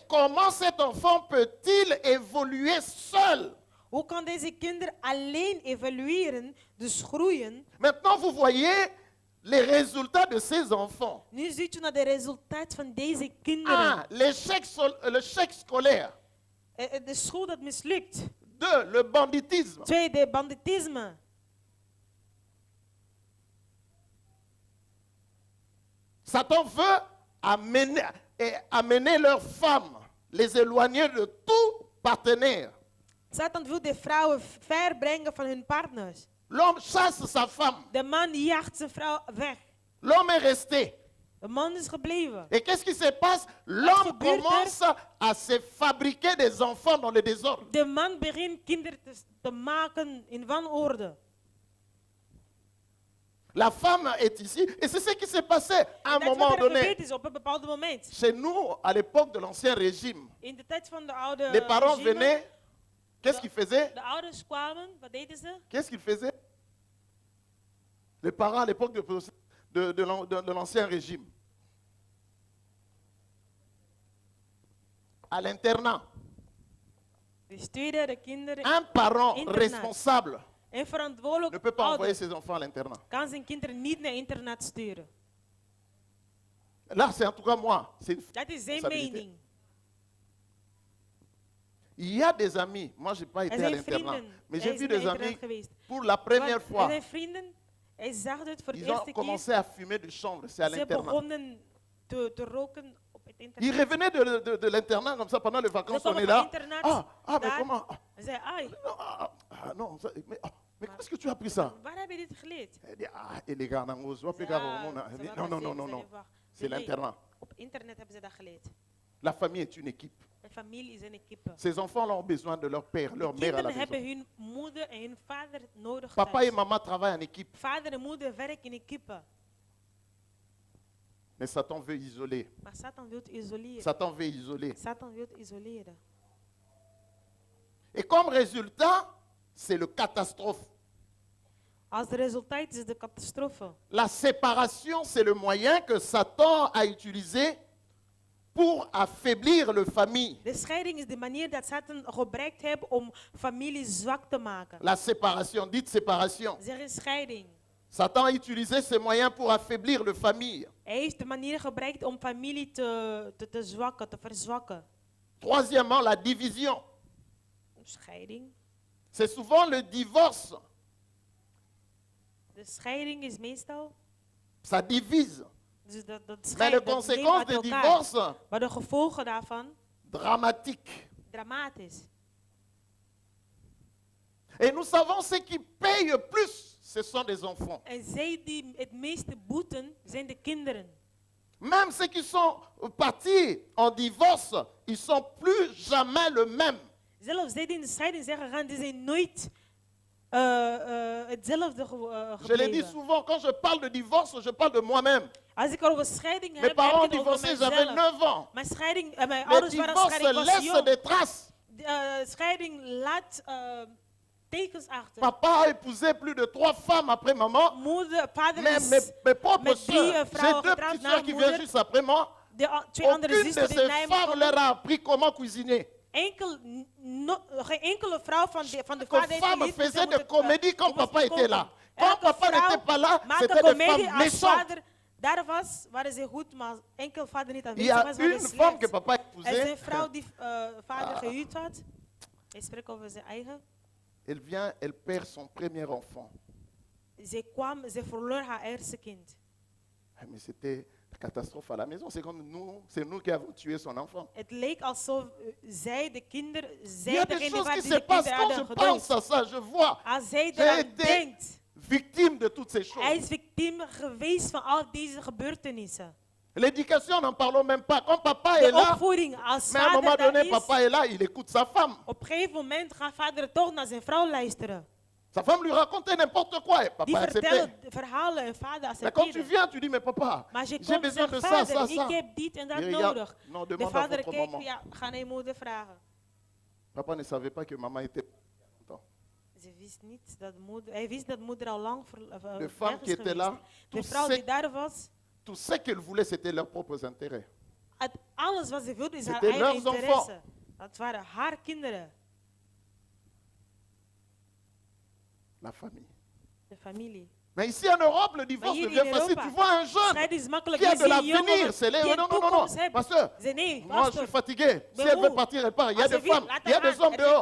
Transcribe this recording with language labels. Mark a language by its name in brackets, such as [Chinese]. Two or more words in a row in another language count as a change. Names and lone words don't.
[French] Comment cet enfant peut-il évoluer seul? [Dutch] Hoe kan deze kinder alleen evalueren, dus groeien? [French] Maintenant, vous voyez les résultats de ces enfants. [Dutch] Nu ziet u naar de resultaat van deze kinderen. [French] 1. L'échec scolaire. [Dutch] De school dat mislukt. [French] 2. Le banditisme. [Dutch] 2. De banditisme. [French] Satan veut amener leurs femmes, les éloigner de tout partenaire. [Dutch] Satan wil de vrouwen ver brengen van hun partners. [French] L'homme chasse sa femme. [Dutch] De man jaagt zijn vrouw weg. [French] L'homme est resté. [Dutch] De man is gebleven. [French] Et qu'est-ce qui se passe? L'homme [Dutch] gebeurt er? [French] commence à se fabriquer des enfants dans le désordre. [Dutch] De man begint kinderen te maken in wanorde. [French] La femme est ici. Et c'est ce qui s'est passé à un [Dutch] Dat [French] moment [Dutch] wat er [French] donné. [Dutch] gebeurd is op een bepaald moment. [French] Chez nous, à l'époque de l'Ancien Régime, [Dutch] In de tijd van de oude [French] les parents [Dutch] regime, [French] venaient. Qu'est-ce qu'ils faisaient? [Dutch] de ouders kwamen, wat deden ze? [French] Qu'est-ce qu'ils faisaient? Les parents à l'époque de l'Ancien Régime. À l'internat. [Dutch] Die stuurden de kinderen [French] Un parent Internat. responsable [Dutch] en verantwoordelijk [French] ne peut pas envoyer [Dutch] ouder [French] ses enfants à l'internat. [Dutch] kan zijn kinderen niet naar internaat sturen. [French] Là, c'est en tout cas moi. C'est une [Dutch] Dat is zijn [French] responsabilité. [Dutch] mening. [French] Il y a des amis. Moi, je n'ai pas été [Dutch] Er [French] à [Dutch] zijn [French] l'internat. [Dutch] vrienden. [French] Mais [Dutch] Hij [French] j'ai [Dutch] is [French] vu [Dutch] naar [French] des [Dutch] internaat [French] amis [Dutch] geweest. [French] pour la première [Dutch] Want [French] fois. [Dutch] Er zijn vrienden, hij zag het voor de [French] Ils ont [Dutch] eerste keer. [French] commencé à fumer de chanvre. C'est à [Dutch] Ze [French] l'internat. [Dutch] begonnen te roken op het [French] Ils [Dutch] internaat. [French] revenaient de l'internat comme ça pendant les vacances. [Dutch] Ze [French] On [Dutch] komen [French] est [Dutch] van [French] là. [Dutch] internaat [French] Mais [Dutch] daar. [French] comment? [Dutch] Hij zei, ai, [French] Non, mais comment est-ce que tu as appris ça? [Dutch] waar heb je dit geleerd? [French] Elle dit, et les gars, non, [Dutch] Ze zei, [French] Elle dit, non, non, non, non, non. C'est l'internat. [Dutch] Op internet hebben ze dat geleerd. [French] La famille est une équipe. [Dutch] Een familie is een kippen. [French] Ces enfants ont besoin de leur père, leur mère à la [Dutch] Kinderen hebben [French] maison. [Dutch] hun moeder en hun vader nodig [French] Papa et [Dutch] thuis. [French] maman travaillent en équipe, [Dutch] Vader en moeder werken in kippen. [French] mais Satan veut isoler. [Dutch] Maar Satan wil isoleren. [French] Satan veut isoler. [Dutch] Satan wil isoleren. [French] Et comme résultat, c'est le catastrophe. [Dutch] Als resultaat is de catastrofe. [French] La séparation, c'est le moyen que Satan a utilisé pour affaiblir la famille. [Dutch] De scheiding is de manier dat Satan gebruikt heeft om familie zwak te maken. [French] La séparation, dites séparation. [Dutch] Zeg een scheiding. [French] Satan a utilisé ces moyens pour affaiblir la famille. [Dutch] Hij heeft de manier gebruikt om familie te zwakken, te verzwakken. [French] Troisièmement, la division. [Dutch] Scheiding. [French] C'est souvent le divorce. [Dutch] De scheiding is meestal. [French] Ça divise. [Dutch] Dus dat [French] Mais les [Dutch] scheiding, dat neemt [French] conséquences [Dutch] uit [French] du [Dutch] elkaar. [French] divorce, [Dutch] Maar de gevolgen daarvan, [French] dramatiques. [Dutch] dramatisch. [French] Et nous savons ceux qui payent plus, ce sont des enfants. [Dutch] En zij die het meeste boeten, zijn de kinderen. [French] Même ceux qui sont partis en divorce, ils sont plus jamais le même. [Dutch] Zelfs zij die in de scheiding zijn gegaan, die zijn nooit hetzelfde [French] Je l'ai dit [Dutch] gebleven. [French] souvent, quand je parle de divorce, je parle de moi-même. [Dutch] Als ik over scheiding [French] Mes [Dutch] heb, [French] parents [Dutch] heb ik het over [French] divorcés, j'avais [Dutch] mezelf. [French] 9 ans. [Dutch] Mijn scheiding, mijn [French] Le [Dutch] ouders waren [French] divorce [Dutch] scheiding, ik was [French] laisse [Dutch] jong. [French] des traces. [Dutch] Scheiding laat tekens achter. [French] Papa a épousé plus de 3 femmes après maman. [Dutch] Moeder, vader [French] Mais [Dutch] is [French] mes propres [Dutch] met 3 [French] soeurs, j'ai [Dutch] vrouwen [French] 2 [Dutch] getrouwd [French] petites [Dutch] na [French] soeurs qui [Dutch] moeder. [French] viennent juste après moi. [Dutch] De 2 andere [French] Aucune de [Dutch] zusters die [French] ces [Dutch] na hem [French] femmes [Dutch] komen. [French] leur a appris comment cuisiner. [Dutch] Geen enkele vrouw van de [French] Les [Dutch] vader heeft [French] femmes [Dutch] geleerd hoe ze [French] faisaient des [Dutch] moeten, [French] comédies quand [Dutch] hoe ze [French] papa [Dutch] moeten [French] était là. [Dutch] koken. [French] Quand [Dutch] Elke [French] papa [Dutch] vrouw [French] n'était pas là, [Dutch] maakte [French] c'était des [Dutch] comedie [French] femmes [Dutch] als [French] méchantes. [Dutch] vader daar was, waren ze goed, maar als enkel vader niet [French] Il y [Dutch] aanwezig [French] a [Dutch] was, waren [French] une [Dutch] ze [French] femme que [Dutch] slecht. [French] papa a [Dutch] Er is [French] épousée. [Dutch] een vrouw die vader gehuwd had. Hij spreekt over zijn eigen. [French] Elle vient, elle perd son premier enfant. [Dutch] Ze verloor haar eerste kind. [French] Mais c'était la catastrophe à la maison. C'est comme nous, c'est nous qui avons tué son enfant. [Dutch] Het leek alsof zij de kinderen, [French] Il y [Dutch] zij [French] a des [Dutch] degene [French] choses [Dutch] waren [French] qui [Dutch] die [French] se [Dutch] de [French] passent [Dutch] kinderen [French] quand je [Dutch] hadden [French] pense [Dutch] gedood. [French] à ça. Je vois. [Dutch] Als zij [French] J'ai [Dutch] eraan [French] été [Dutch] denkt, [French] victime de toutes ces [Dutch] hij [French] choses. [Dutch] is victiem geweest van al deze gebeurtenissen. [French] L'éducation, n'en parlons même pas. Quand papa est [Dutch] De [French] là, [Dutch] opvoeding, als [French] mais à un moment [Dutch] vader daar [French] donné, [Dutch] is, [French] papa est là, il écoute sa femme. [Dutch] op een gegeven moment gaat vader toch naar zijn vrouw luisteren. [French] Sa femme lui racontait n'importe quoi et [Dutch] Die [French] papa acceptait. [Dutch] vertellen verhalen en vader [French] Mais quand tu [Dutch] accepteerde. [French] viens, tu dis, mais papa, [Dutch] Maar als je [French] j'ai [Dutch] komt en [French] besoin de [Dutch] zegt, [French] ça, ça, [Dutch] vader, ik [French] ça. [Dutch] heb dit en dat [French] Il regarde, [Dutch] nodig. [French] non, [Dutch] De [French] demande à [Dutch] vader [French] votre [Dutch] kijkt, [French] maman. [Dutch] ja, ga naar je moeder vragen. [French] Papa ne savait pas que maman était contente. [Dutch] Ze wist niet dat moeder, hij wist dat moeder al lang De weg [French] femme qui [Dutch] is [French] était [Dutch] geweest. [French] là, [Dutch] De [French] tout [Dutch] vrouw [French] ce, [Dutch] die daar was, [French] tout ce qu'elle voulait, c'était leurs propres intérêts. [Dutch] alles wat ze wilde is haar [French] C'était [Dutch] eigen [French] leurs [Dutch] interesse. Dat waren haar kinderen, [French] La famille. [Dutch] de familie. [French] Mais ici en Europe, le divorce [Dutch] hier [French] devient [Dutch] in [French] facile. [Dutch] Europa, [French] Tu vois un jeune [Dutch] Scheiding is makkelijk. [French] qui a [Dutch] Je [French] de [Dutch] ziet een jongen [French] l'avenir. C'est les... [Dutch] die een [French] Non, non, non, non. [Dutch] toekomst heeft. [French] Pasteur, [Dutch] Ze nee, [French] moi je suis [Dutch] pastor. [French] fatigué. Si [Dutch] Ben [French] elle veut [Dutch] hoe? [French] partir, elle part. Il y a [Dutch] Als [French] des [Dutch] ze wil, [French] femmes, [Dutch] laat [French] il y a [Dutch] haar [French] des [Dutch] gaan. [French] hommes [Dutch] Er zijn